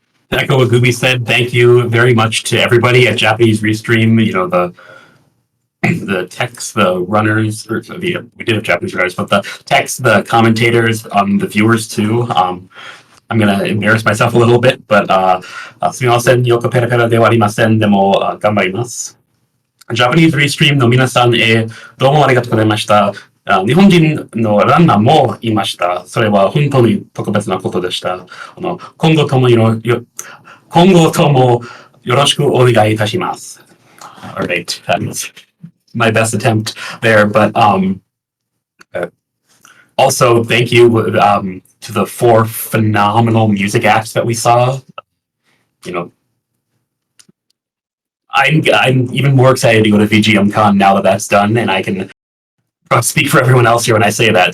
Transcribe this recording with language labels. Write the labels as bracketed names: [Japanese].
[English] Echo what Gooby said, thank you very much to everybody at Japanese Restream, the techs, the runners, we did have Japanese runners, but the techs, the commentators, the viewers too. I'm going to embarrass myself a little bit, but [Japanese] すみません、よくペラペラではありません。でも、頑張ります。 Japanese Restream の皆さんへ、どうもありがとうございました。日本人のランナーもいました。それは本当に特別なことでした。今後ともよろしくお願いいたします。 [English] Alright, that was my best attempt there, but Also, thank you to the 4 phenomenal music acts that we saw. You know, I'm even more excited to go to VGMCon now that that's done, and I can speak for everyone else here when I say that.